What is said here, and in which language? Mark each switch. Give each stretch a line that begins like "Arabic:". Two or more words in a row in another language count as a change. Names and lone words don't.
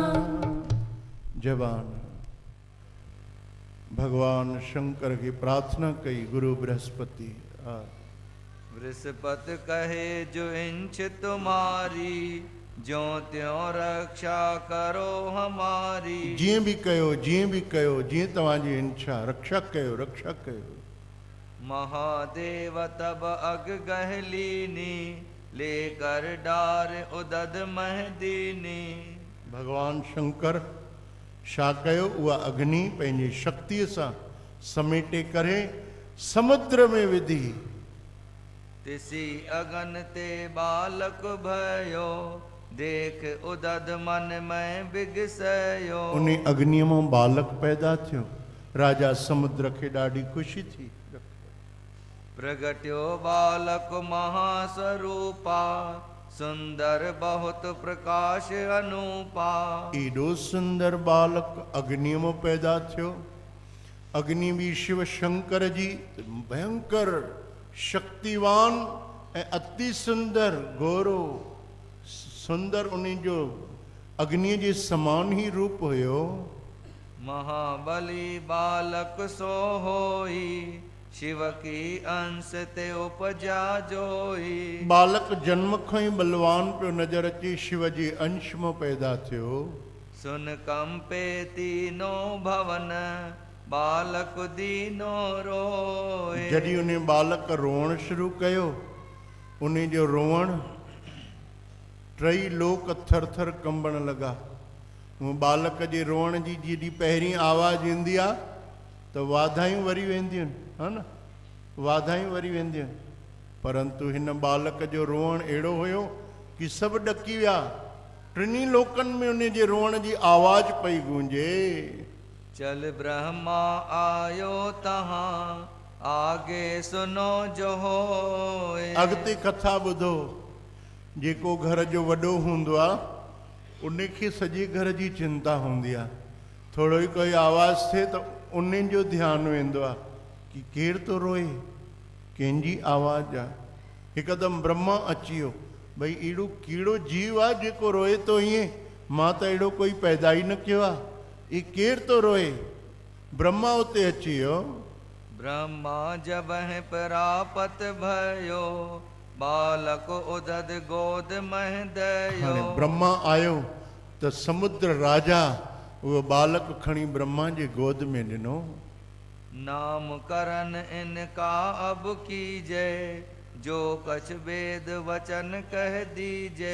Hindi: जवान भगवान शंकर की प्रार्थना कई, गुरु बृहस्पति बृहस्पति कहे जो इंच तुम्हारी, ज्यों त्यों रक्षा करो हमारी।
Sindhi: जीअं बि कयो, जीअं बि कयो, जीअं तव्हांजी इच्छा, रक्षा कयो, रक्षा कयो।
Hindi: महादेव तब अग गहलीनी, लेकर डार उदद महदीनी।
Sindhi: भगवान शंकर छा कयो, उहा अग्नि पंहिंजी शक्तिअ सां समेटे करे समुद्र में विधी।
Hindi: तिसी अगन ते बालक भयो, देख उदद मन में बिगसयो।
Sindhi: उन अग्निअ मां बालक पैदा थियो। राजा समुद्र खे ॾाढी ख़ुशी थी।
Hindi: प्रगट्यो बालक महास्वरूपा, सुंदर बहुत प्रकाश अनूपा।
Sindhi: एॾो सुंदर बालक अग्नि मां पैदा थियो। अग्नि भी शिव शंकर जी भयंकर शक्तिवान ऐं अति सुंदर गोरो सुंदर, उन जो अग्नि जे समान ही रूप हुयो।
Hindi: महाबली बालक सो होई, शिव की अंश ते उपजा जोई।
Sindhi: बालक जन्म खां ही बलवान पियो नजर अचे, शिव जे अंश में पैदा थियो।
Hindi: सुन कंपे तीनो भवन, बालक दीनो रोए।
Sindhi: जॾहिं उन बालक रोअण शुरू कयो, उन जो रोअण टई लोक थर थर कंबण लॻा। बालक जे रोअण जी जॾहिं पहिरीं आवाज़ ईंदी आहे त वाधायूं वरी वेंदियूं आहिनि, हा न, वाधायूं वरी वेंदियूं आहिनि। परंतु हिन बालक जो रोअण अहिड़ो हुयो कि सभु ॾकी विया। टिनी लोकनि में उन जे रोअण जी आवाज़ पई गूंजे।
Hindi: चल ब्रह्मा आयो तहां, आगे सुनो जो होए।
Sindhi: अॻिते कथा ॿुधो। जेको घर जो वॾो हूंदो आहे उनखे सॼे घर जी चिंता हूंदी आहे। थोरो ई कोई आवाज़ थिए त उन जो ध्यानु वेंदो आहे कि केरु थो रोए, कंहिंजी आवाज़ आहे। हिकदमि ब्रह्मा अची वियो, भई अहिड़ो कहिड़ो जीव आहे जेको रोए थो ईअं, मां त अहिड़ो कोई पैदा ई न कयो आहे, ई केरु थो रोए। ब्रह्मा उते अची वियो।
Hindi: ब्रह्मा जब प्रापत भयो, बालक उदद गोद मह दयो।
Sindhi: हाणे ब्रह्मा आयो त समुद्र राजा उहो बालक खणी ब्रह्मा जे गोद में ॾिनो।
Hindi: नाम करन इनका अब कीजे, जो कछ वेद वचन कह दीजे।